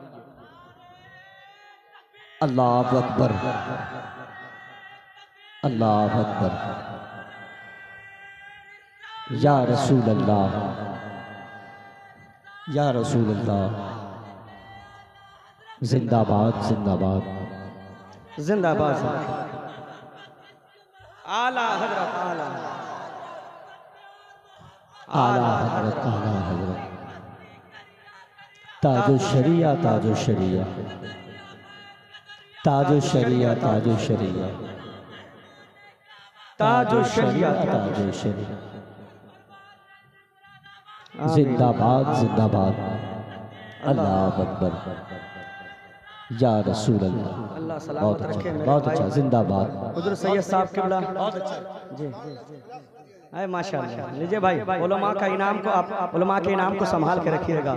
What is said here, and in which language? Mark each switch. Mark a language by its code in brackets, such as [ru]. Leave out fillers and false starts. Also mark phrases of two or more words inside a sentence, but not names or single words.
[ar] الله أكبر، الله أكبر، يا رسول الله، يا رسول الله. [hi] जिंदाबाद जिंदाबाद जिंदाबाद। आला हजरत, आला आला हजरत, आला हजरत। ताजो शरिया, ताजो शरिया, ताजो शरिया, ताजो शरिया, ताजो शरिया, ताजो शरिया। जिंदाबाद जिंदाबाद। [ar] الله أكبر، يا رسول الله. [hi] अल्लाह सलामत रखे। बहुत अच्छा, जिंदाबाद। उधर सैयद साहब किबला, बहुत अच्छा जी। अरे माशाअल्लाह, लीजिए भाई, उलमा का इनाम को आप उलमा के इनाम को संभाल के रखिएगा।